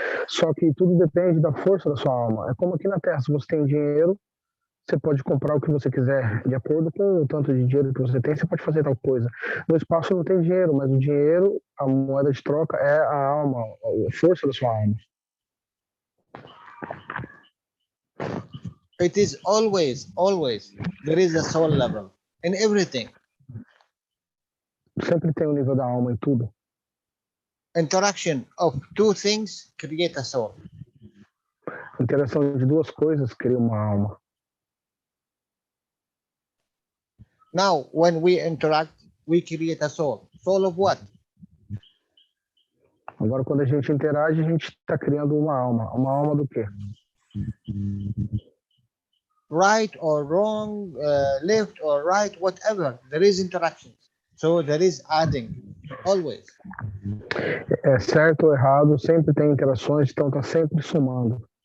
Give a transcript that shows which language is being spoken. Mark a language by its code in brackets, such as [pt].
[pt] Só que tudo depende da força da sua alma. É como aqui na Terra, se você tem dinheiro, você pode comprar o que você quiser. De acordo com o tanto de dinheiro que você tem, você pode fazer tal coisa. No espaço não tem dinheiro, mas o dinheiro, a moeda de troca, é a alma, a força da sua alma. [en] It is always, there is a soul level in everything. [pt] Sempre tem o nível da alma em tudo. [en] Interaction of two things create a soul. [pt] A interação de duas coisas cria uma alma. [en] Now, when we interact, we create a soul. Soul of what? [pt] Agora, quando a gente interage, a gente está criando uma alma. Uma alma do quê? [en] Right or wrong, left or right, whatever. There is interaction. So there is adding, always. [pt] É certo ou errado, sempre tem interações, então está sempre somando.